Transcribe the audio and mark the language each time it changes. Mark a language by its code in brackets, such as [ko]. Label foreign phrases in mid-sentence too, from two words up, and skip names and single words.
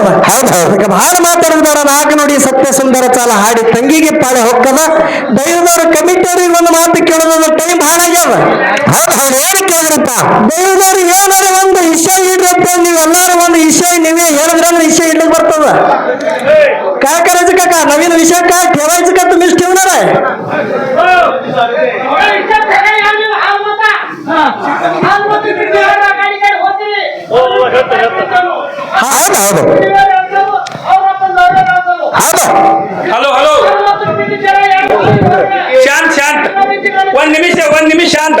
[kn] ಹೌದ್ ಹೌದು ಅದಕ್ಕೆ ಬಹಳ ಮಾತಾಡಿದಾರ. ನಾಲ್ಕು ನೋಡಿ ಸತ್ಯ ಸುಂದರ ಚಾಲ ಹಾಡಿ ತಂಗಿಗೆ ಪಾಳೆ ಹೊಕ್ಕದ. ದೈವದವ್ರ ಕಮಿಟಿಯವ್ರಿಗೆ ಒಂದು ಮಾತು ಕೇಳೋದ್ರ ಟೈಮ್ ಬಹಳ ಆಗ್ಯದ. ಹೌದ್ ಹೌದು ಏನು ಕೇಳಿದ್ರಪ್ಪ ದೈವದವ್ರು ಏನಾರ ಒಂದು ವಿಷಯ ಇಡ್ರಪ್ಪ, ನೀವೆಲ್ಲಾರು ಒಂದು ವಿಷಯ ನೀವೇ ಹೇಳಿದ್ರೆ ವಿಷಯ ಇಡ್ಲಿಕ್ಕೆ ಬರ್ತದ. [mr] काय करायचं काका, नवीन विषय काय ठेवायचं का तुम्हीच ठेवणार आहे? [kn] ಹೌದ್ ಹೌದು ಹೌದು ಹಲೋ ಹಲೋ ಶಾಂತ್ ಶಾಂತ್ ಒಂದ್ ನಿಮಿಷ ಶಾಂತ.